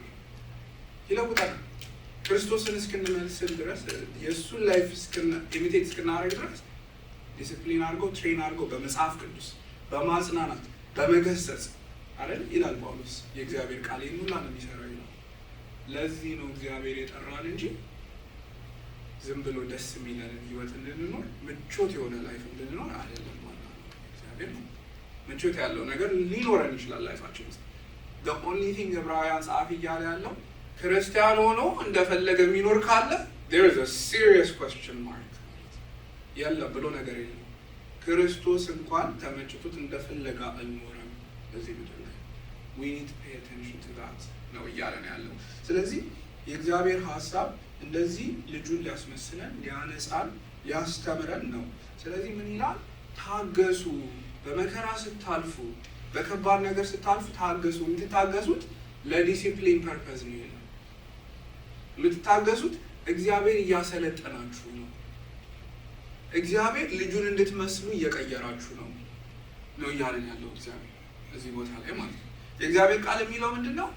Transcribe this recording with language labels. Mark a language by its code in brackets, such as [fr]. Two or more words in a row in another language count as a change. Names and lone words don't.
[am] ይለውጣል። ክርስቶስን እስክንመስል ድረስ የእሱን [en] life imitate [am] እስክናደርግ ድረስ ዲስፕሊን አድርገው ትሬን አድርገው በመጽሐፍ ቅዱስ በማጽናናት በመገሰጽ አይደል ይላል ጳውሎስ። የእግዚአብሔር ቃል ይህን ሁላ ነው የሚሰራው ይላል። ለዚህ ነው እግዚአብሔር የጠራን እንጂ ዝም ብሎ ደስ የሚለን ህይወት እንድንኖር ምቾት የሆነ ላይፍ እንድንኖር አይደለም ማለት ነው። እግዚአብሔር ምቾት ያለው ነገር ሊኖረን ይችላል ላይፋችን ውስጥ። [en] the only thing [am] ዕብራውያን ጸሐፊ እያለ ያለው ክርስቲያን ሆኖ እንደፈለገ የሚኖር ካለ [en] there is a serious question mark [am] የለም ብሎ ነገር የለም። ክርስቶስ እንኳን ተመችቶት እንደፈለገ አልኖረም በዚህ ምድር ላይ። [en] we need to pay attention to that [am] ነው እያለን ያለው። ስለዚህ የእግዚአብሔር ሀሳብ እንደዚህ ልጁን ሊያስመስለን፣ ሊያነጻን፣ ሊያስተምረን ነው። ስለዚህ ምን ይላል? ታገሱ። በመከራ ስታልፉ፣ በከባድ ነገር ስታልፉ ታገሱ። የምትታገሱት ለዲሲፕሊን ፐርፐዝ ነው ይላል። የምትታገሱት እግዚአብሔር እያሰለጠናችሁ ነው። እግዚአብሔር ልጁን እንድትመስሉ እየቀየራችሁ ነው እያለን ያለው እግዚአብሔር እዚህ ቦታ ላይ ማለት ነው። የእግዚአብሔር ቃል የሚለው ምንድን ነው?